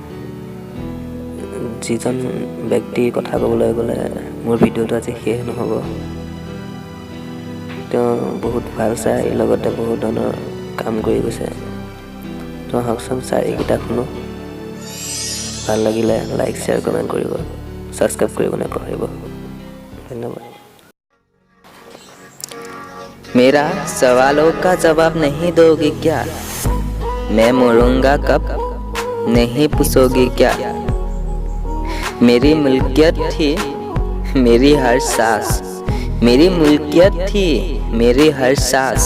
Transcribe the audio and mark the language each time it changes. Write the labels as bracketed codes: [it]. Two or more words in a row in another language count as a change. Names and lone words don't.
[as] যিজন ব্যক্তিৰ কথা ক'বলৈ গ'লে মোৰ ভিডিঅ'টো আজি শেষ নহ'ব। তেওঁ বহুত ভাল শায়েৰীৰ লগতে বহুত ধৰণৰ কাম কৰি গৈছে। তো আহকচোন শায়েৰীকেইটা শুনো। ভাল লাগিলে লাইক শ্বেয়াৰ কমেণ্ট কৰিব, ছাবস্ক্ৰাইব কৰিব নাপাহৰিব। ধন্যবাদ। [hi] मेरा सवालों का जवाब नहीं दोगे क्या? मैं मरूंगा कब नहीं पूछोगे क्या? मेरी मुल्कियत थी मेरी हर सांस, मेरी मुल्कियत थी मेरी हर सांस।